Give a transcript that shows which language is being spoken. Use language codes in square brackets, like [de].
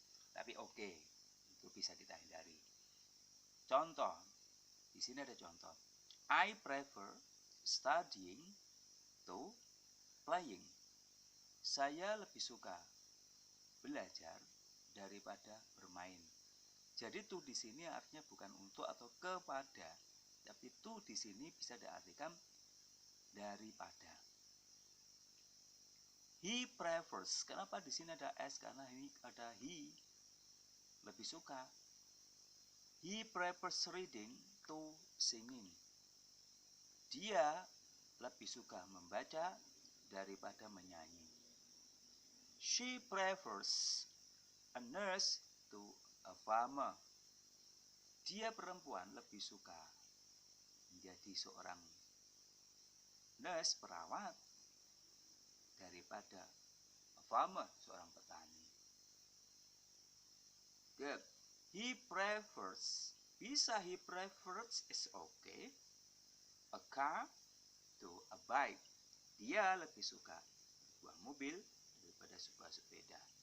[id] Tapi oke, itu bisa kita hindari. Contoh, di sini ada contoh. [en] I prefer studying to playing. [id] Saya lebih suka belajar daripada bermain. Jadi to di sini artinya bukan untuk atau kepada, tapi to di sini bisa diartikan daripada. [en] He prefers. [id] Kenapa di sini ada s? Karena ini ada he. Lebih suka. [en] He prefers reading to singing. [id] Dia lebih suka membaca daripada menyanyi. [en] She prefers a nurse to a farmer. [id] Dia perempuan lebih suka menjadi seorang nurse, perawat, daripada [en] a farmer, [id] seorang petani. [en] Good. He prefers, [id] bisa [en] he prefers is okay, a car to a bike. [id] Dia lebih suka sebuah mobil daripada sebuah sepeda.